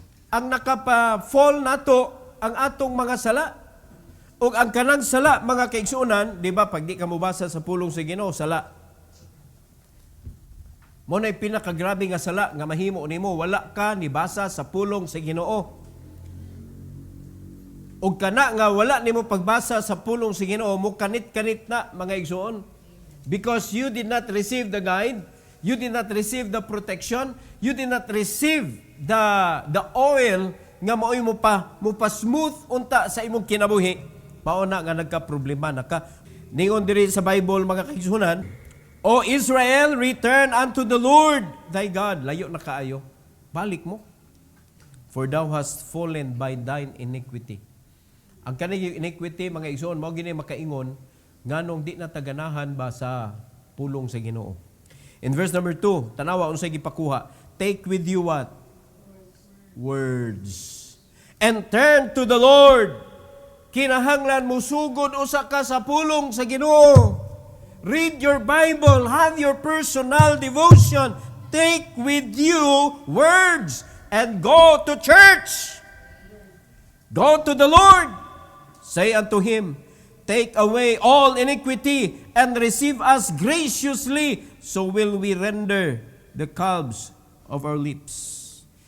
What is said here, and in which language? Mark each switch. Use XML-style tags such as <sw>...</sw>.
<ceb>Ang nakapa-fall nato ang atong mga sala. O ang kanang sala, mga kaigsunan, di ba, pag di ka mubasa sa pulong sa Ginoo, sala. Mo na'y pinakagrabe nga sala, nga mahimo nimo, wala ka nibasa sa pulong sa Ginoo. O kana nga wala nimo pagbasa sa pulong sa Ginoo, mo kanit-kanit na mga igsoon.</ceb> <en>Because you did not receive the guide, you did not receive the protection, you did not receive the oil</en> <ceb>nga maoy mo pa smooth unta sa imong kinabuhi. Mauna nga nagka-problema na ka. Ningon diri sa Bible mga kaigsunan,</ceb> <en>O Israel, return unto the Lord thy God.</en> <ceb>Layo na kaayo. Balik mo.</ceb> <en>For thou hast fallen by thine iniquity.</en> <ceb>Ang kanang iniquity, mga igsoon, mao gini makaingon, nganong di na taganahan ba sa pulong sa Ginoo.</ceb> <en>In verse number 2,</en> <ceb>tanawa, unsay gipakuha,</ceb> <en>take with you what? Words. And turn to the Lord.</en> <ceb>Kinahanglan mo sugod usa ka sa pulong sa Ginoo.</ceb> <en>Read your Bible, have your personal devotion. Take with you words and go to church. Go to the Lord. Say unto him, take away all iniquity and receive us graciously, so will we render the calves of our lips.</en>